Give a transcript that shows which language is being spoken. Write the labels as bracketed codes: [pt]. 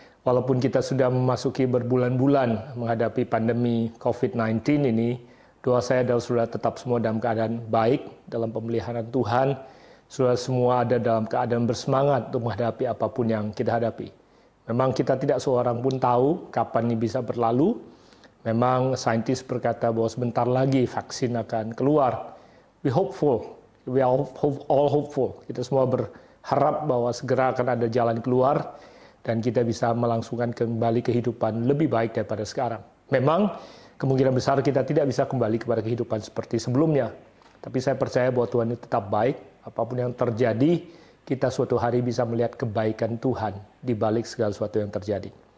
[id] Walaupun kita sudah memasuki berbulan-bulan menghadapi pandemi COVID-19 ini, doa saya adalah saudara tetap semua dalam keadaan baik, dalam pemeliharaan Tuhan. Saudara semua ada dalam keadaan bersemangat untuk menghadapi apapun yang kita hadapi. Memang kita tidak seorang pun tahu kapan ini bisa berlalu. Memang saintis berkata bahwa sebentar lagi vaksin akan keluar. [en] We hopeful, we are all hopeful. [id] Kita semua berharap bahwa segera akan ada jalan keluar dan kita bisa melangsungkan kembali kehidupan lebih baik daripada sekarang. Memang kemungkinan besar kita tidak bisa kembali kepada kehidupan seperti sebelumnya. Tapi saya percaya bahwa Tuhan itu tetap baik. Apapun yang terjadi, kita suatu hari bisa melihat kebaikan Tuhan di balik segala sesuatu yang terjadi.